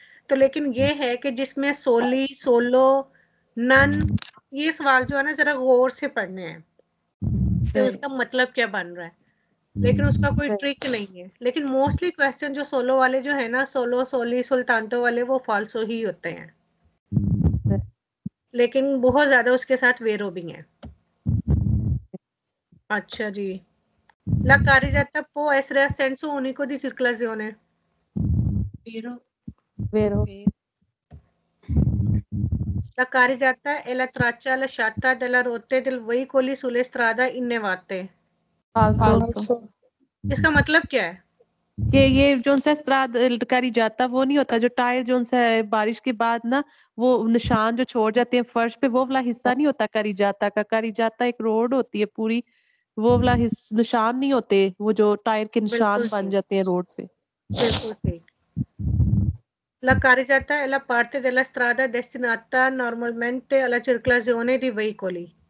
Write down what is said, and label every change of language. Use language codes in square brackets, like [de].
[hi] तो लेकिन ये है कि जिसमें सोली, सोलो, नन, ये सवाल जो है ना जरा गौर से पढ़ने हैं कि उसका मतलब क्या बन रहा है, लेकिन उसका कोई ट्रिक नहीं है। लेकिन मोस्टली क्वेश्चन जो सोलो वाले जो है ना, सोलो, सोली, सुल्तानतो वाले, वो फाल्सो ही होते हैं, लेकिन बहुत ज्यादा उसके साथ वेरो भी हैं। [it] अच्छा जी, la carreggiata può essere a senso unico di circolazione. Vero. La carreggiata è la traccia lasciata dalle rotte del veicoli sulle strade innevate. Falso. [hi] इसका मतलब क्या है? कि ये जो सा स्त्राद करी जाता वो नहीं होता, जो टायर जो सा है बारिश के बाद ना वो निशान जो छोड़ जाते हैं फर्श पे, वो वाला हिस्सा नहीं होता करी जाता का। करी जाता एक रोड होती है पूरी, वो वाला निशान नहीं होते, वो जो टायर के निशान बन जाते हैं रोड पे। बिल्कुल ठीक। [it] La carreggiata è la parte della strada destinata normalmente alla circolazione di veicoli.